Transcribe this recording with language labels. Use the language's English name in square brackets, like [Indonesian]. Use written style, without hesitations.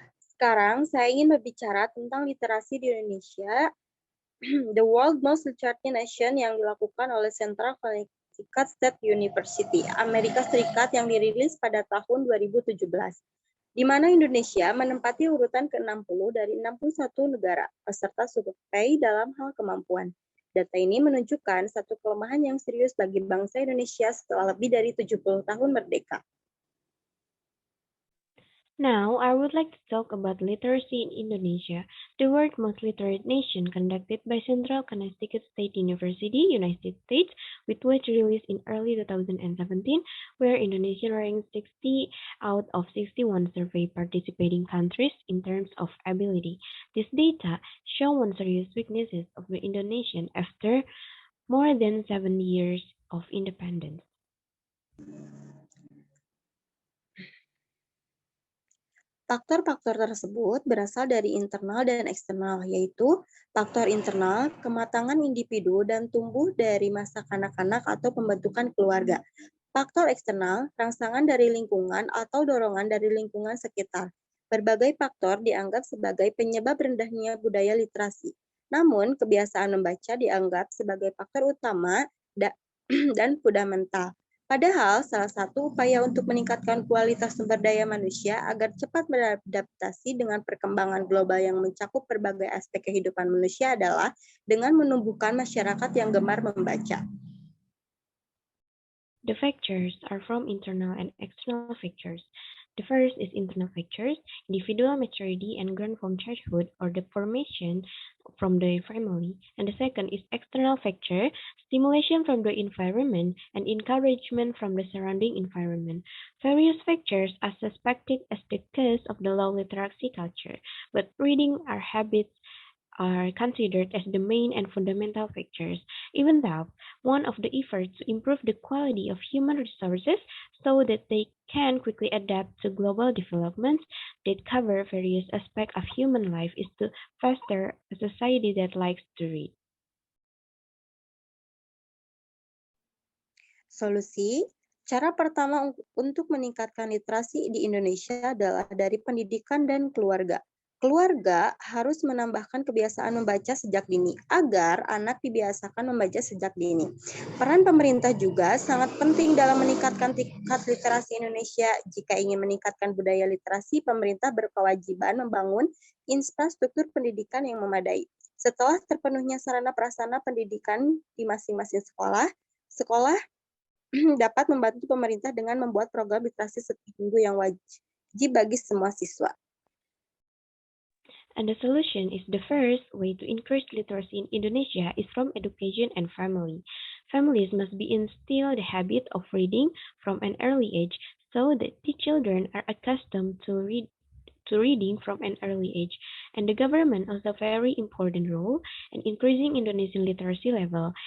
[Indonesian] Sekarang saya ingin berbicara tentang literasi di Indonesia, [English] the world most literate nation [Indonesian] yang dilakukan oleh Central Connecticut State University, Amerika Serikat yang dirilis pada tahun 2017, di mana Indonesia menempati urutan ke-60 dari 61 negara peserta survei dalam hal kemampuan. Data ini menunjukkan satu kelemahan yang serius bagi bangsa Indonesia setelah lebih dari 70 tahun merdeka. [English] Now, I would like to talk about literacy in Indonesia, the world's most literate nation, conducted by Central Connecticut State University, United States, which was released in early 2017, where Indonesia ranked 60 out of 61 survey participating countries in terms of ability. This data show one serious weaknesses of the Indonesian after more than 7 years of independence. [Indonesian] Faktor-faktor tersebut berasal dari internal dan eksternal, yaitu faktor internal, kematangan individu dan tumbuh dari masa kanak-kanak atau pembentukan keluarga. Faktor eksternal, rangsangan dari lingkungan atau dorongan dari lingkungan sekitar. Berbagai faktor dianggap sebagai penyebab rendahnya budaya literasi. Namun, kebiasaan membaca dianggap sebagai faktor utama dan fundamental. Padahal, salah satu upaya untuk meningkatkan kualitas sumber daya manusia agar cepat beradaptasi dengan perkembangan global yang mencakup berbagai aspek kehidupan manusia adalah dengan menumbuhkan masyarakat yang gemar membaca. [English] The factors are from internal and external factors. The first is internal factors, individual maturity and growth from childhood or the formation from the family. And the second is external factor, stimulation from the environment and encouragement from the surrounding environment. Various factors are suspected as the cause of the low literacy culture, but reading our habits are considered as the main and fundamental factors, even though one of the efforts to improve the quality of human resources so that they can quickly adapt to global developments that cover various aspects of human life is to foster a society that likes to read. [Indonesian] Solusi, Cara pertama untuk meningkatkan literasi di Indonesia adalah dari pendidikan dan keluarga. Keluarga harus menambahkan kebiasaan membaca sejak dini agar anak dibiasakan membaca sejak dini. Peran pemerintah juga sangat penting dalam meningkatkan tingkat literasi Indonesia. Jika ingin meningkatkan budaya literasi, pemerintah berkewajiban membangun infrastruktur pendidikan yang memadai. Setelah terpenuhnya sarana prasarana pendidikan di masing-masing sekolah, sekolah dapat membantu pemerintah dengan membuat program literasi setiap minggu yang wajib bagi semua siswa. [English] And the solution is the first way to increase literacy in Indonesia is from education and family. Families must be instilled the habit of reading from an early age so that the children are accustomed to reading from an early age, and the government has a very important role in increasing Indonesian literacy level.